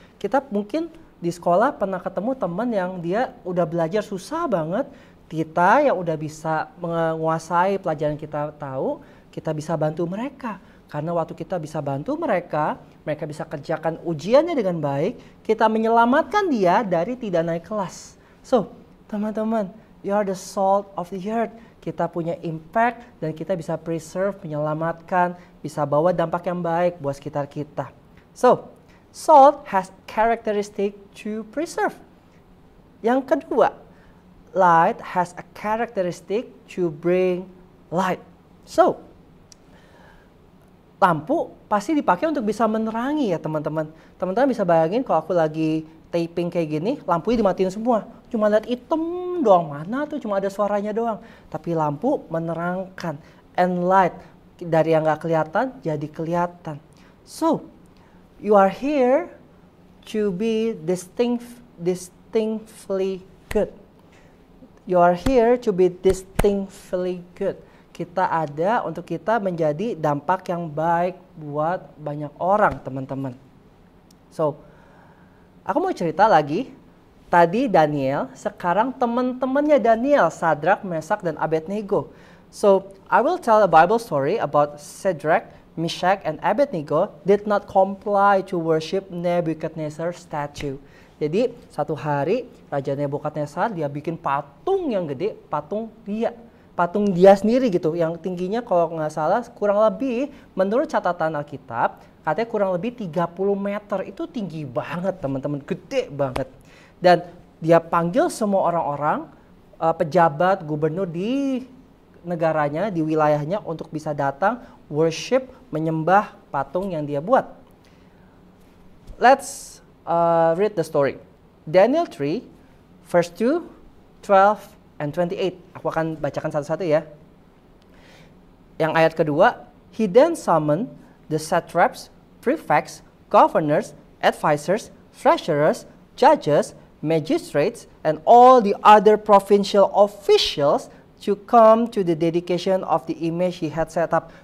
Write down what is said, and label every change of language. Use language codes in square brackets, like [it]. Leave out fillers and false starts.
[id] Kita mungkin di sekolah pernah ketemu teman yang dia udah belajar susah banget. Kita yang udah bisa menguasai pelajaran kita tahu, kita bisa bantu mereka. Karena waktu kita bisa bantu mereka, mereka bisa kerjakan ujiannya dengan baik, kita menyelamatkan dia dari tidak naik kelas. [en] So, [id] teman-teman, [en] you are the salt of the earth. [id] Kita punya impact dan kita bisa preserve, menyelamatkan, bisa bawa dampak yang baik buat sekitar kita. [en] So, salt has characteristic to preserve. [id] Yang kedua, [en] light has a characteristic to bring light. [id] So, lampu pasti dipakai untuk bisa menerangi ya teman-teman. Teman-teman bisa bayangin kalau aku lagi taping kayak gini, lampunya dimatiin semua. Cuma lihat hitam doang, mana tuh cuma ada suaranya doang. Tapi lampu menerangkan, [en] and light [id] dari yang gak kelihatan jadi kelihatan. [en] So, you are here to be distinctly good. You are here to be distinctly good. [id] Kita ada untuk kita menjadi dampak yang baik buat banyak orang, teman-teman. So, aku mau cerita lagi. Tadi Daniel, sekarang teman-temannya Daniel, Sadrak, Mesak, dan Abednego. [en] So, I will tell a Bible story about Shadrach, Meshach, and Abednego did not comply to worship Nebuchadnezzar's statue. [id] Jadi, satu hari Raja Nebukadnezar dia bikin patung yang gede, patung dia sendiri gitu, yang tingginya kalau nggak salah kurang lebih, menurut catatan Alkitab, katanya kurang lebih 30 meter. Itu tinggi banget teman-teman, gede banget. Dan dia panggil semua orang-orang, pejabat, gubernur di negaranya, di wilayahnya untuk bisa datang, worship, menyembah patung yang dia buat. [en] Let's read the story. Daniel 3, verse 2, 12, and 28. [id] Aku akan bacakan satu-satu ya. Yang ayat kedua, [en] he then summoned the satraps, prefects, governors, advisors, treasurers, judges, magistrates, and all the other provincial officials to come to the dedication of the image he had set up.